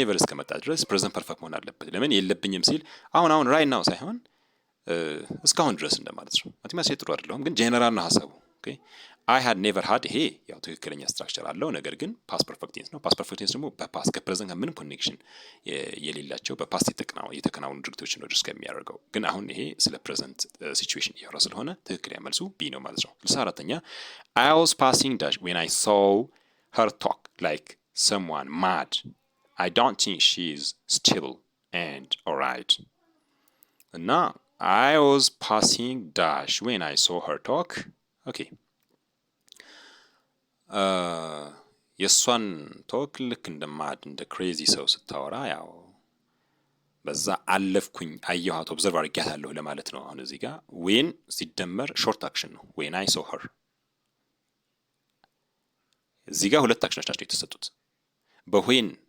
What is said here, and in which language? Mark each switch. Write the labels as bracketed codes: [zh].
[am] ኔቨር እስከመጣ ድረስ ፕሬዘንት ፐርፌክት መሆን አለበት። ለምን? የለብኝም ሲል አሁን ራይት ናው ሳይሆን እስካሁን ድረስ እንደማለት ነው። ማቴማቲክስ ጥሩ አይደለሁም፣ ግን ጄኔራል ነው ሀሳቡ። [en] ኦኬ አይ ሃድ ኔቨር ሃድ [am] ይሄ ያው ትክክለኛ ስትራክቸር አለው፣ ነገር ግን ፓስት ፐርፌክት ቴንስ ነው። ፓስት ፐርፌክት ቴንስ ደግሞ በፓስት ከፕሬዘንት ጋር ምንም ኮኔክሽን የሌላቸው በፓስት የተከናወኑ ድርጊቶችን ነው ድረስ ከሚያደርገው። ግን አሁን ይሄ ስለ ፕሬዘንት ሲቹዌሽን እያወራ ስለሆነ ትክክለኛ መልሱ ቢ ነው ማለት ነው። 64ኛ [en] I was passing dash when I saw her talk like someone mad. I don't think she's stable and alright. እና I was passing dash when I saw her talk. Okay. [am] የእሷን ቶክ ልክ እንደማድ እንደ ክሬዚ ሰው ስታወራ ያው በዛ አለፍኩኝ አየኋት ኦብዘርቭ አድርጊያታለሁ ለማለት ነው። አሁን እዚህ ጋር ዌን ሲደመር ሾርት አክሽን ነው። [en] ዌን አይ ሶ ኸር [am] እዚህ ጋር ሁለት አክሽኖች ናቸው የተሰጡት። በዌን